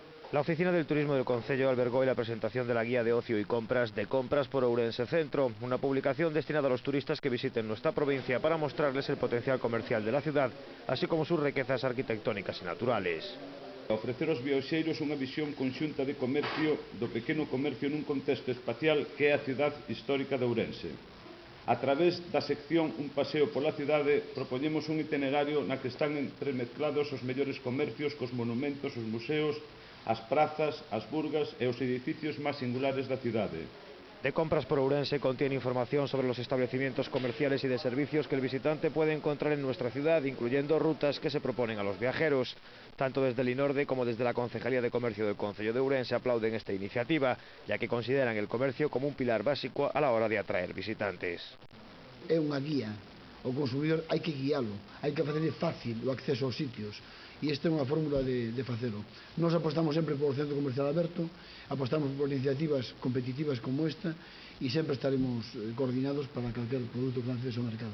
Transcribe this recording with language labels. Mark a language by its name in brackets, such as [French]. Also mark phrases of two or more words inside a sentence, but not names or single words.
[Spanish] La Oficina del Turismo del Concello albergó hoy la presentación de la guía de ocio y compras de Compras por Ourense Centro, una publicación destinada a los turistas que visiten nuestra provincia para mostrarles el potencial comercial de la ciudad, así como sus riquezas arquitectónicas y naturales. [Galician] Ofrecer aos viaxeiros unha visión conxunta de comercio do pequeno comercio nun contexto espacial que é a cidade histórica de Ourense. A través da sección Un paseo pola cidade propoñemos un itinerario na que están entremezclados os mellores comercios cos monumentos, os museos, as prazas, as burgas e os edificios máis singulares da cidade. [Spanish] De Compras por Ourense contiene información sobre los establecimientos comerciales y de servicios que el visitante puede encontrar en nuestra ciudad, incluyendo rutas que se proponen a los viajeros. Tanto desde el INORDE como desde la Concejalía de Comercio del Concello de Ourense aplauden esta iniciativa, ya que consideran el comercio como un pilar básico a la hora de atraer visitantes. [Galician] É unha guía. O consumidor hai que guialo, hai que facerle fácil o acceso aos sitios, e esta é unha fórmula de facelo. Nós apostamos sempre por centro comercial aberto, apostamos por iniciativas competitivas como esta e sempre estaremos coordinados para calquer produto que lance ao mercado.